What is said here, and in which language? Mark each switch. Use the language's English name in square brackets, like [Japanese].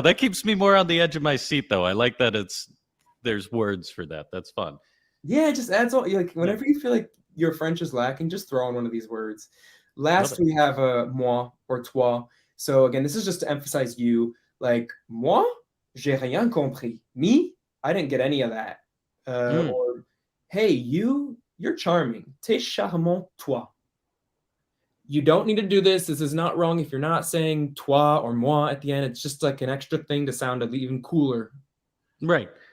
[English] That keeps me more on the edge of my seat though. I like that there's words for that. That's fun. Yeah, it just adds all. Like whenever you feel like your French is lacking, just throw in one of these words. Last we have moi or toi. So again, this is just to emphasize you. [French] Like moi, j'ai rien compris. [English] Me, I didn't get any of that. Or hey, you're charming. [French] T'es charmant, toi. [English] You don't need to do this. This is not wrong if you're not saying toi or moi at the end. It's just like an extra thing to sound even cooler. Right.